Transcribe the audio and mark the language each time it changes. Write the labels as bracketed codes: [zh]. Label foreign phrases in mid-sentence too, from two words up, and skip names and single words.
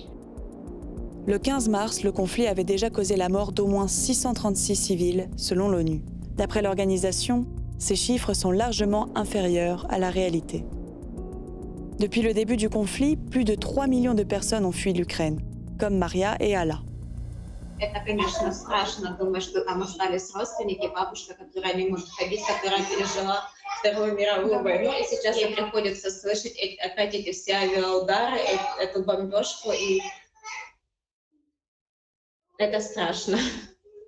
[fr] Le 15 mars, le conflit avait déjà causé la mort d'au moins 636 civils, selon l'ONU. D'après l'organisation, ces chiffres sont largement inférieurs à la réalité. Depuis le début du conflit, plus de 3 millions de personnes ont fui l'Ukraine, comme Maria et Alla. [ru] Это, конечно, страшно. Думаю, что там остались родственники, бабушка, которая не может ходить, которая пережила Вторую мировую войну. И сейчас ей приходится слышать опять эти все авиаудары, эту бомбежку. И это страшно.